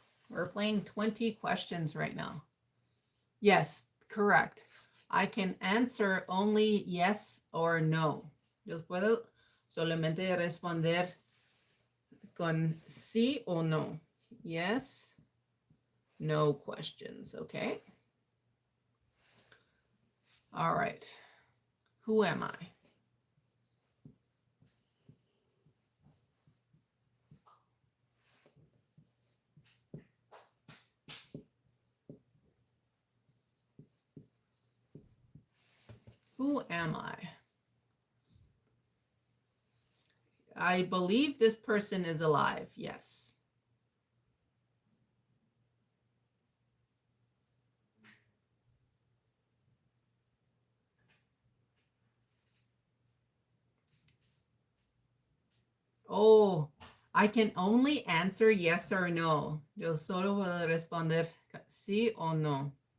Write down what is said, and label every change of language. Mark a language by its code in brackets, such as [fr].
[en] We're playing 20 questions right now. Yes, correct. I can answer only yes or no. [es] Yo puedo solamente responder con sí o no. [en] Yes, no questions, okay? All right. Who am I? Who am I? I believe this person is alive. Yes. Oh, I can only answer yes or no. [es] Yo solo puedo responder sí o no.